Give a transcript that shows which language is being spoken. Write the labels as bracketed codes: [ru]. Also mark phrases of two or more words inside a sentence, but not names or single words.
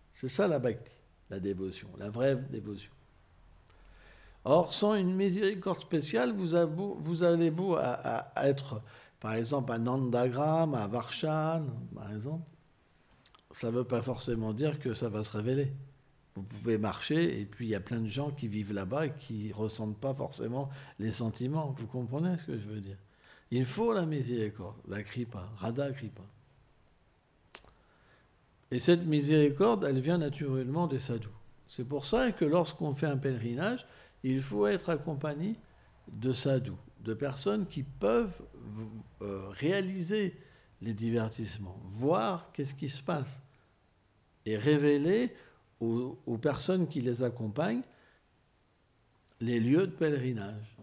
[fr] C'est ça la bhakti, la dévotion, la vraie dévotion. Or, sans une miséricorde spéciale, vous allez beau à être, par exemple, à Nandagram, à Varshan, par exemple, ça ne veut pas forcément dire que ça va se révéler. Vous pouvez marcher, et puis il y a plein de gens qui vivent là-bas et qui ne ressentent pas forcément les sentiments. Vous comprenez ce que je veux dire? Il faut la miséricorde, la kripa, Radha kripa. Et cette miséricorde, elle vient naturellement des sadhus. C'est pour ça que lorsqu'on fait un pèlerinage, il faut être accompagné de sadhus, de personnes qui peuvent réaliser les divertissements, voir qu'est-ce qui se passe et révéler aux personnes qui les accompagnent les lieux de pèlerinage.